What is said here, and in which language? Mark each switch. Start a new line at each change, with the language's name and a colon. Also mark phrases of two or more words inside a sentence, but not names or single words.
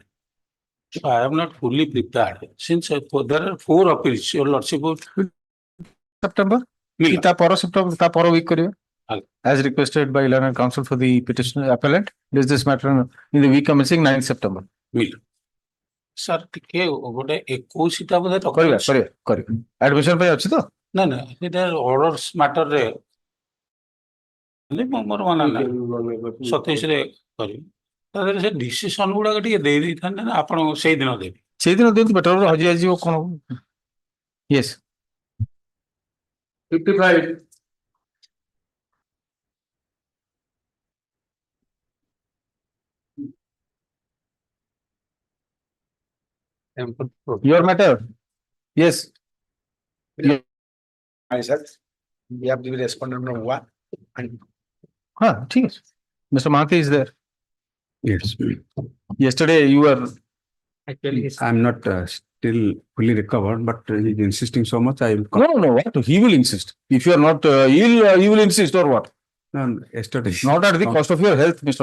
English: So I am not fully prepared. Since there are 4 appeals, your lordship would September? September, week as requested by learned counsel for the petitioner appellant. This matter in the week commencing 9th September. will. Sir,
Odia: ଟିକେ ଗୋଟେ 21ଟା ବୋଧେ କରିବା admission ପାଇଁ ଅଛି ତ? ନା ସେଟା
English: orders matter
Odia: ମୋର ମନା ନାହିଁ 27ରେ କରିବି। ସେ ଡିସିସନ ଗୁଡାକ ଟିକେ ଦେଇ ଦେଇଥାନ୍ତେ ନା ଆପଣ ସେଇଦିନ ଦେବେ। ସେଇଦିନ ଦିଅନ୍ତୁ ବେଟର ହଜି ଆସିଯିବ କଣ ୟେସ୍
English: 55. your matter yes Hi, sir. We have the respondent number 1 and
Hindi: ठीक है
English: Mr. Mahathi is there. Yes. Yesterday you were Actually, I'm not still fully recovered, but he's insisting so much. I will. no what he will insist if you are not he will insist or what No, yesterday. not at the cost of your health Mr.